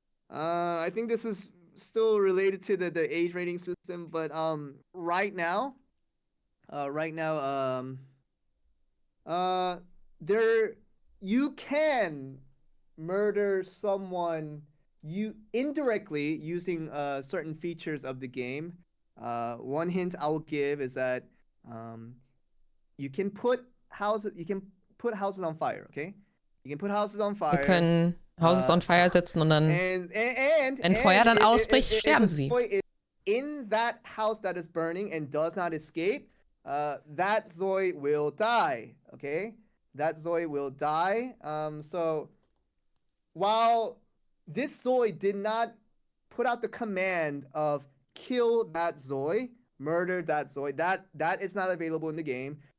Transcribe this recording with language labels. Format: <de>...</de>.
<en>I think this is still related to the age rating system, but right now there you can murder someone you indirectly using certain features of the game. One hint I will give is that you can put houses on fire, okay? You can put houses on fire.</en> <de>Wir können</de> <en>Houses on Fire</en> <de>setzen und dann, wenn Feuer dann ausbricht, sterben sie.</de> <en>In that house that is burning and does not escape, that ZOI will die, okay? That ZOI will die. So while this ZOI did not put out the command of kill that ZOI, murder that ZOI, that is not available in the game.</en>